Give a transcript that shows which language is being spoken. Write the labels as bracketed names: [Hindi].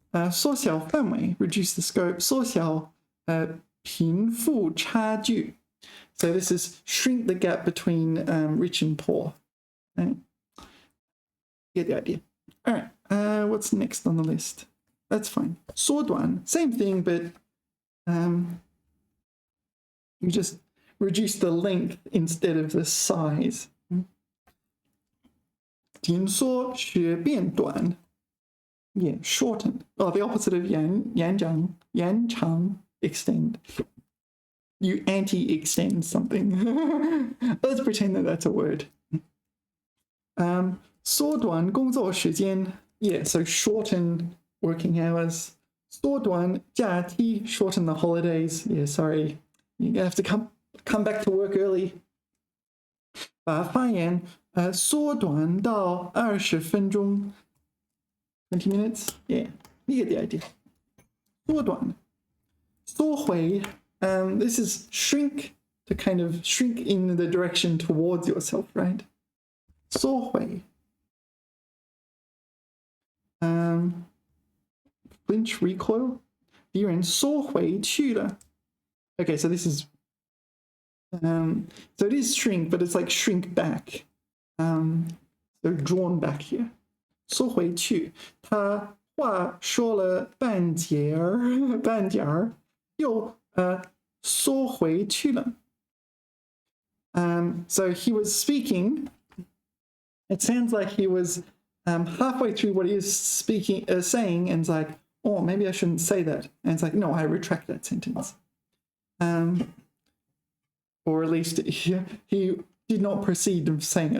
[English] 缩小范围 reduce the scope. [Chinese] 缩小贫富差距 [English] So this is shrink the gap between rich and poor. Right? Get the idea. All right, what's next on the list? That's fine. 缩短, same thing, but you just reduce the length instead of the size. [Chinese] 紧缩学变短 [English] Yeah, shorten. Oh, the opposite of 延长 extend. You anti-extend something. Let's pretend that that's a word. [Chinese] 缩短工作时间 [English] Yeah, so shorten working hours. [Chinese] 缩短假期 [English] shorten the holidays. Yeah, sorry. You have to come back to work early. [Chinese] 把发言缩短到20分钟 [English] 20 minutes? Yeah, you get the idea. 缩短缩回 this is shrink to kind of shrink in the direction towards yourself, right? 缩回 flinch, recoil [Chinese] 敌人缩回去了 [English] Okay, so this is so it is shrink, but it's like shrink back. So drawn back here. [Chinese] 缩回去，他话说了半截儿，又缩回去了。 [English] So he was speaking. It sounds like he was halfway through what he is saying, and it's like, oh, maybe I shouldn't say that. And it's like, no, I retract that sentence. Or at least he did not proceed to saying it.